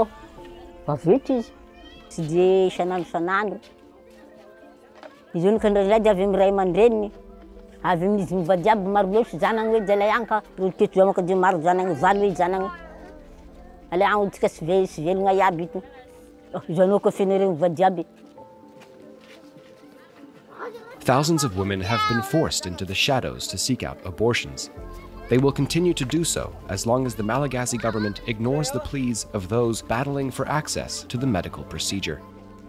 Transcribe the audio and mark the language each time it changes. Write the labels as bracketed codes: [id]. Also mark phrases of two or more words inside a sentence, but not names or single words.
[mg] Vavetry izy. Tsy dia isanandro. Izy io nokandray dia avy amin'ny ray aman-dreniny. Avy amin'izy mivady aby maro loatra zanany hoe jalay agny ka. Teto zamaka dia maro zanany, valo hoe zanany. Alay agny tsika sy velogna iaby ito. Zanao ka fenareo mivady aby. [en] Thousands of women have been forced into the shadows to seek out abortions. They will continue to do so as long as the Malagasy government ignores the pleas of those battling for access to the medical procedure.